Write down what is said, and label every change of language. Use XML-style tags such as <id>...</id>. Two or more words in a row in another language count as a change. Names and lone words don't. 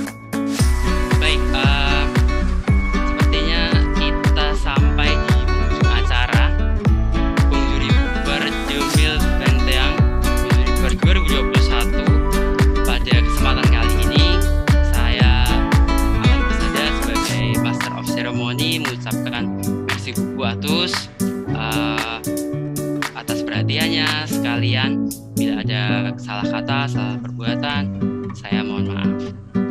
<id>Baik, sepertinya kita sampai di ujung acara</id> <fr>Bonjour Hiper</fr> <id>2021. Pada kesempatan kali ini saya akan bersaja sebagai</id> <en>Master of Ceremony</en> <id>mengucapkan</id> <fr>merci beaucoup</fr> <id>atas perhatiannya sekalian. Bila ada salah kata, salah perbuatan, saya mohon maaf.</id>